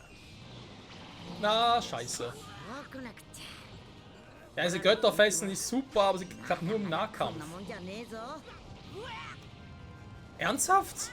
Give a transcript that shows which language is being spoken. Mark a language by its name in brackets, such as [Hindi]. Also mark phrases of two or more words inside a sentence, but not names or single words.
[German] Na, scheiße. [Japanese] 怖くなくちゃ [German] Ja, diese Götterfesten ist super, aber sie klappt nur im [Japanese] こん [German] Nahkampf. [Japanese] なもんじゃねえぞ [German] Ernsthaft?